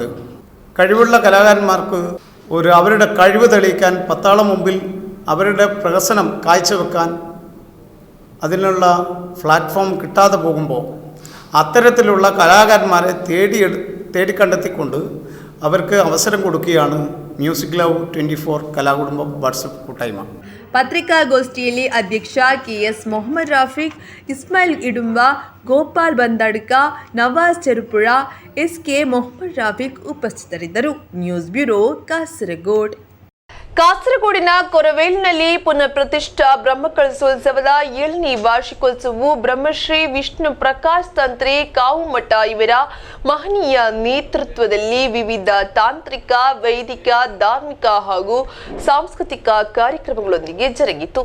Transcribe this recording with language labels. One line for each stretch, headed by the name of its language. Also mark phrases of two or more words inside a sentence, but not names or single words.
Malayalam: കഴിവുള്ള കലാകാരന്മാർക്ക് അവരുടെ കഴിവ് തെളിയിക്കാൻ പത്താളം മുമ്പിൽ അവരുടെ പ്രഹസനം കാഴ്ചവെക്കാൻ അതിനുള്ള പ്ലാറ്റ്ഫോം കിട്ടാതെ പോകുമ്പോൾ അത്തരത്തിലുള്ള കലാകാരന്മാരെ തേടിക്കണ്ടെത്തിക്കൊണ്ട് അവർക്ക് അവസരം കൊടുക്കുകയാണ് മ്യൂസിക് ലവ് 24 കലാകുടുംബം വാട്സപ്പ് കൂട്ടായ്മ.
Kannada: ಪತ್ರಿಕಾಗೋಷ್ಠಿಯಲ್ಲಿ ಅಧ್ಯಕ್ಷ ಕೆಎಸ್ ಮೊಹಮ್ಮದ್ ರಾಫಿಕ್, ಇಸ್ಮಾಯಿಲ್ ಇಡುಂಬ, ಗೋಪಾಲ್ ಬಂದಡ್ಕ, ನವಾಜ್ ಚೆರುಪುಳ, ಎಸ್ಕೆ ಮೊಹಮ್ಮದ್ ರಾಫಿಕ್ ಉಪಸ್ಥಿತರಿದ್ದರು.
English: News Bureau, ಕಾಸರಗೋಡ್.
Kannada: ಕಾಸರಗೋಡಿನ ಕೊರವೇಲಿನಲ್ಲಿ ಪುನಃ ಪ್ರತಿಷ್ಠಾ ಬ್ರಹ್ಮಕಲಶೋತ್ಸವದ 7ನೇ ವಾರ್ಷಿಕೋತ್ಸವವು ಬ್ರಹ್ಮಶ್ರೀ ವಿಷ್ಣು ಪ್ರಕಾಶ್ ತಂತ್ರೆ ಕಾವುಮಠ ಇವರ ಮಹನೀಯ ನೇತೃತ್ವದಲ್ಲಿ ವಿವಿಧ ತಾಂತ್ರಿಕ, ವೈದಿಕ, ಧಾರ್ಮಿಕ ಹಾಗೂ ಸಾಂಸ್ಕೃತಿಕ ಕಾರ್ಯಕ್ರಮಗಳೊಂದಿಗೆ ಜರುಗಿತು.